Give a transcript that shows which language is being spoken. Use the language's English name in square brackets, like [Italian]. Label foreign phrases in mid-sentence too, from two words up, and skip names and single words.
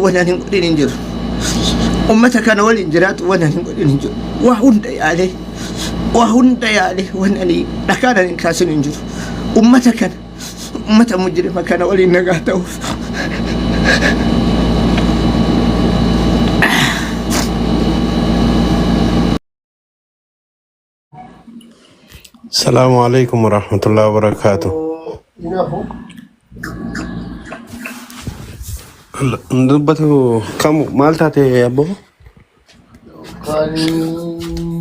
[Oromo] waan hin godhin hin jiru ummata kana waliin jiraatu waan hin godhin hin jiru waa hunda yaale waan ani dhakaadhaan hin kaasin hin jiru ummata mujrima kana waliin nagaa ta'uuf [Arabic] السلام عليكم ورحمة الله وبركاته. ندبته كم مالتها يا أبو؟